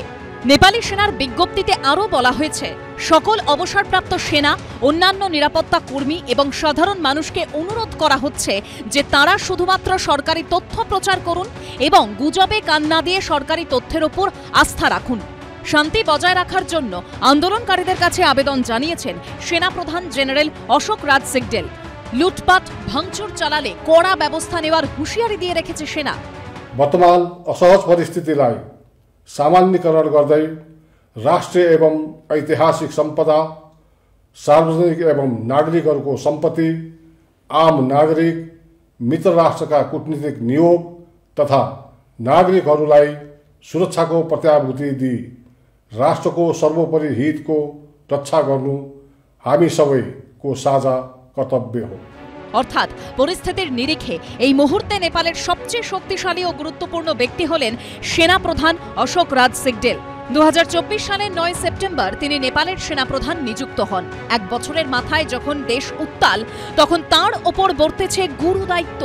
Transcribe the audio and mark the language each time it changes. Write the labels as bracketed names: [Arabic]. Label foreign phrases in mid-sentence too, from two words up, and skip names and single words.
[Bangla] নেপালি সেনার বিজ্ঞপ্তিতে আরও বলা হয়েছে, সকল অবসরপ্রাপ্ত সেনা, অন্যান্য নিরাপত্তা কর্মী এবং সাধারণ মানুষকে অনুরোধ করা হচ্ছে যে তারা শুধুমাত্র সরকারি তথ্য প্রচার করুন এবং গুজবে কান না দিয়ে সরকারি তথ্যের ওপর আস্থা রাখুন। শান্তি বজায় রাখার জন্য আন্দোলনকারীদের কাছে আবেদন জানিয়েছেন সেনাপ্রধান জেনারেল অশোক রাজ সিগডেল। লুটপাট, ভাঙচুর চালালে কড়া ব্যবস্থা নেওয়ার হুঁশিয়ারি দিয়ে রেখেছে সেনা। [Nepali] वर्तमान असहज परिस्थितिलाई सामान्यकरण गर्दै राष्ट्रिय एवं ऐतिहासिक सम्पदा, सार्वजनिक एवं नागरिकहरूको सम्पत्ति, आम नागरिक, मित्र राष्ट्रका कूटनीतिक नियोग तथा नागरिकहरूलाई सुरक्षाको प्रत्याभूति दिई राष्ट्रको सर्वोपरि हितको रक्षा गर्नु हामी सबैको साझा कर्तव्य हो। [Bangla] অর্থাৎ পরিস্থিতির নিরিখে এই মুহূর্তে নেপালের সবচেয়ে শক্তিশালী ও গুরুত্বপূর্ণ ব্যক্তি হলেন সেনাপ্রধান অশোক রাজ সিগডেল। 2024 সালের 9 সেপ্টেম্বর তিনি নেপালের সেনাপ্রধান নিযুক্ত হন। এক বছরের মাথায় যখন দেশ উত্তাল, তখন তাঁর ওপর বর্তেছে গুরু দায়িত্ব।